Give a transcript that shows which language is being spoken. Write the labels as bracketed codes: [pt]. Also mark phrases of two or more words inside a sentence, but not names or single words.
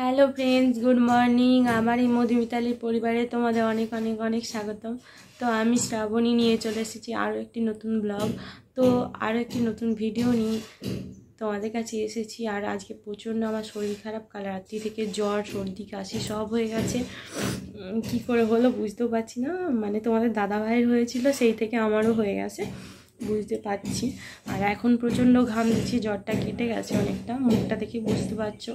[en] friends good morning [bn] আমারি মধুমিতালি পরিবারে তোমাদের অনেক অনেক অনেক স্বাগতম। তো আমি শ্রাবণী নিয়ে চলে এসেছি আরো একটি নতুন ব্লগ। তো আরো একটি নতুন ভিডিও নিয়ে তোমাদের কাছে এসেছি। আর আজকে প্রচণ্ড আমার শরীর খারাপ, কাল রাত্রি থেকে জ্বর সর্দি কাশি সব হয়ে গেছে। কি করে হলো বুঝতেও পারছি না, মানে তোমাদের দাদা ভাইয়ের হয়েছিল সেই থেকে আমারও হয়ে গেছে বুঝতে পারছি। আর এখন প্রচণ্ড ঘাম দিচ্ছি, জ্বরটা কেটে গেছে অনেকটা, মুখটা দেখে বুঝতে পারছো।